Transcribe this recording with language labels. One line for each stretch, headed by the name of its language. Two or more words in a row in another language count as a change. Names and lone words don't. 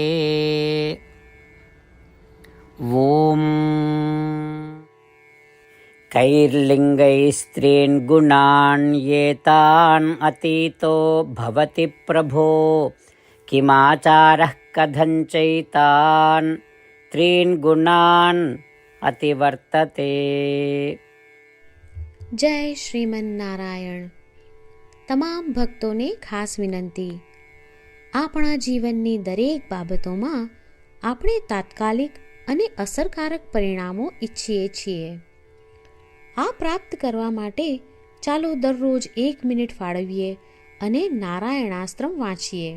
Sanskrit: ॐ कैर्लिङ्गैस्त्रीन् गुणान् एतान् अतीतो भवति प्रभो, किमाचारः कथं चैतान् त्रीन् गुणान् अतिवर्तते.
Gujarati: જય શ્રીમન્નારાયણ. તમામ ભક્તોને ખાસ વિનંતી. આપણા જીવનની દરેક બાબતોમાં આપણે તાત્કાલિક અને અસરકારક પરિણામો ઈચ્છીએ છીએ. આ પ્રાપ્ત કરવા માટે ચાલો દરરોજ 1 મિનિટ ફાળવીએ અને નારાયણાસ્ત્રમ વાંચીએ.